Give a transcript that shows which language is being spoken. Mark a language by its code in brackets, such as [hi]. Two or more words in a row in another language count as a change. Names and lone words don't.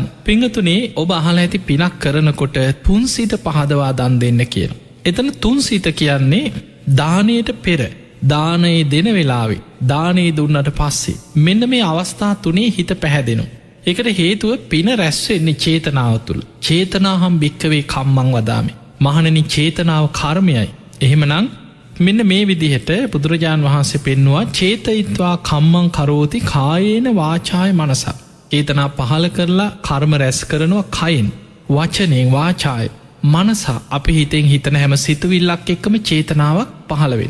[si] පිංගතුනේ ඔබ අහලා ඇති පිනක් කරනකොට තුන් සිත පහදවා දන් දෙන්න කියන. එතන තුන් සිත කියන්නේ දානයට පෙර, දානයේ දෙන වෙලාවේ, දානයේ දුන්නට පස්සේ මෙන්න මේ අවස්ථා තුනේ හිත පැහැදෙනවා. ඒකට හේතුව පින රැස් වෙන්නේ චේතනාව තුළ. [pi] චේතනාහම් භික්කවේ කම්මං වදාමි. [si] මහණනි, චේතනාව කර්මයයි. එහෙමනම් මෙන්න මේ විදිහට බුදුරජාණන් වහන්සේ පෙන්නවා [pi] චේතයිත්වා කම්මං කරෝති කායේන වාචාය මනස. [si] චේතනා පහල කරලා කර්ම රැස් කරනවා කයින්, වචනෙන්, [pi] වාචාය මනස. [si] අපි හිතෙන් හිතන හැම සිතුවිල්ලක් එක්කම චේතනාවක් පහළ වෙන්නේ.